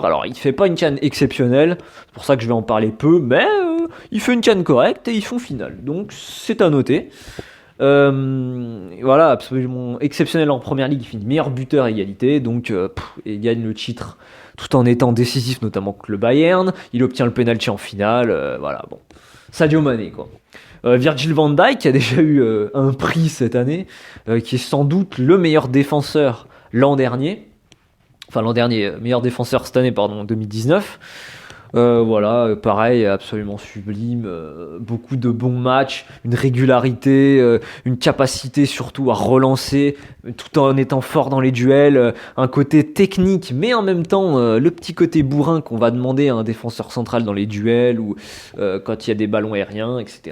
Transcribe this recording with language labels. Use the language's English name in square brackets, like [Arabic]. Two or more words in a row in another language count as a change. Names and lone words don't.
[French] Alors il fait pas une CAN exceptionnelle, c'est pour ça que je vais en parler peu, mais il fait une CAN correcte et ils font finale, donc c'est à noter. Voilà, absolument exceptionnel en première ligue, il finit meilleur buteur à égalité, donc il gagne le titre tout en étant décisif, notamment contre le Bayern. Il obtient le penalty en finale, voilà, bon. Sadio Mané, quoi. Virgil van Dijk qui a déjà eu un prix cette année, qui est sans doute le meilleur défenseur l'an dernier. Enfin, l'an dernier, meilleur défenseur cette année, pardon, en 2019. Voilà, pareil, absolument sublime, beaucoup de bons matchs, une régularité, une capacité surtout à relancer, tout en étant fort dans les duels, un côté technique, mais en même temps le petit côté bourrin qu'on va demander à un défenseur central dans les duels ou quand il y a des ballons aériens, etc.